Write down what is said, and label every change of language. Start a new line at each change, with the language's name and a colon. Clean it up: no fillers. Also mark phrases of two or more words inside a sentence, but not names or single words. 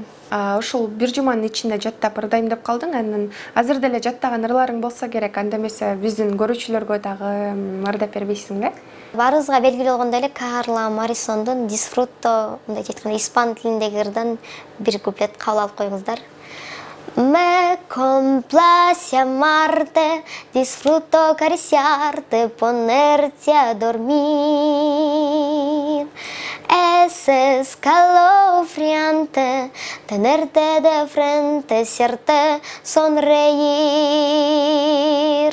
Kyrgyz: Ушул бир жуманын ичинде жаттап ырдайм деп калдың. Анан азыр деле жаттаган ырларың болсо керек. Анда эмесе биздин көрүүчүлөргө дагы ырдап бербейсиңби? Баарыбызга белгилүү болгондой эле Карла Марисондун Disfruto мындай айтканда испан тилиндеги ырдан бир куплет кабыл алып коюңуздар.
Spanish: Me complace amarte, disfruto acariciarte, ponerte a dormir. Es escalofriante tenerte de frente, hacerte sonreír.